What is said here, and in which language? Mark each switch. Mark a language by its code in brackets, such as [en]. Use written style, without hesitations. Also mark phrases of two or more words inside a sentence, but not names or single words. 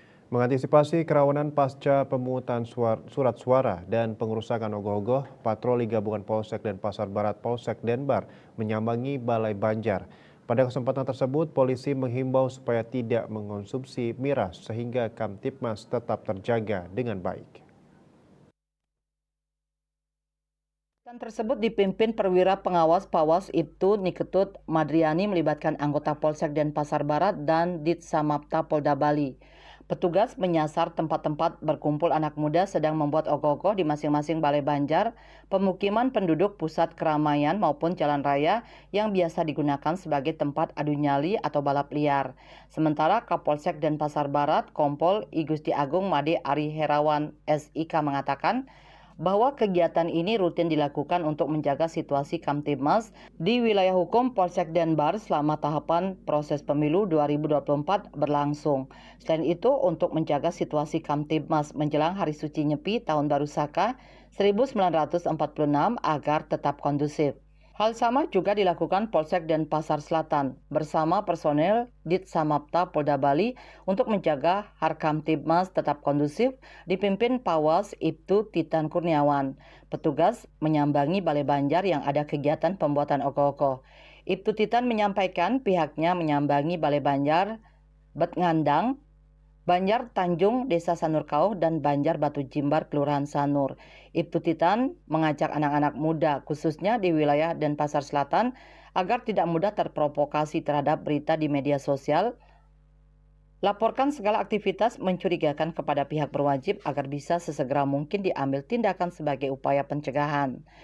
[id] Mengantisipasi kerawanan pasca pemungutan surat suara dan pengerusakan ogoh-ogoh, patroli gabungan Polsek dan Pasar Barat Polsek Denbar menyambangi Balai Banjar. Pada kesempatan tersebut, polisi menghimbau supaya tidak mengonsumsi miras sehingga Kamtibmas tetap terjaga dengan baik. Kegiatan tersebut dipimpin perwira pengawas Pawas Ibtu Niketut Madriani melibatkan anggota Polsek Denpasar Barat dan Ditsamapta Polda Bali. Petugas menyasar tempat-tempat berkumpul anak muda sedang membuat ogoh-ogoh di masing-masing balai banjar, pemukiman penduduk, pusat keramaian maupun jalan raya yang biasa digunakan sebagai tempat adu nyali atau balap liar. Sementara Kapolsek Denpasar Barat, Kompol I Gusti Agung Made Ari Herawan SIK mengatakan bahwa kegiatan ini rutin dilakukan untuk menjaga situasi Kamtibmas di wilayah hukum Polsek Denbar selama tahapan proses pemilu 2024 berlangsung. Selain itu, untuk menjaga situasi Kamtibmas menjelang Hari Suci Nyepi Tahun Baru Saka 1946 agar tetap kondusif. Hal sama juga dilakukan Polsek Denpasar Selatan bersama personel Ditsamapta Polda Bali untuk menjaga Harkamtibmas tetap kondusif dipimpin Pawas Ibtu Titan Kurniawan. Petugas menyambangi Balai Banjar yang ada kegiatan pembuatan ogoh-ogoh. Ibtu Titan menyampaikan pihaknya menyambangi Balai Banjar, Betngandang, Banjar Tanjung, Desa Sanurkau, dan Banjar Batu Jimbar, Kelurahan Sanur. Ibtu Titan mengajak anak-anak muda, khususnya di wilayah Denpasar Selatan, agar tidak mudah terprovokasi terhadap berita di media sosial. Laporkan segala aktivitas mencurigakan kepada pihak berwajib agar bisa sesegera mungkin diambil tindakan sebagai upaya pencegahan.